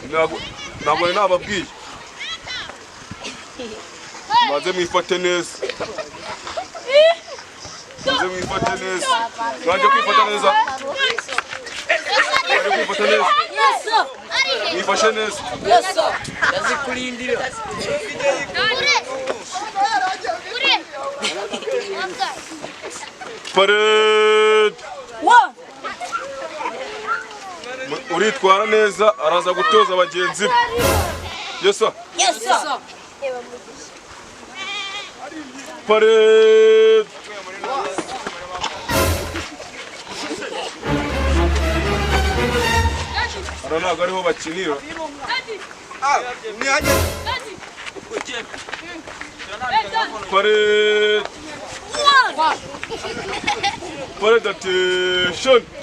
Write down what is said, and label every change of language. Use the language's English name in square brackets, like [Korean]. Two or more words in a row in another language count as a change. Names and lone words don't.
[Kinyarwanda] Ntabwo nababwiye. Mumaze mwifate neza. Mumaze mwifate neza. Mwaje kwifata neza. Mwaje kwifata neza. [English] Yes sir. [Kinyarwanda] Mwifashe neza. [English] Yes sir. [Kinyarwanda] Ndazikulindira. Parade. One. Uritwara neza araza gutoza abagenzi be. [English] Yes sir. Yes sir. [Kinyarwanda] Parade. Hano ntabwo ariho bakinira. Parade. [English] Parade attention.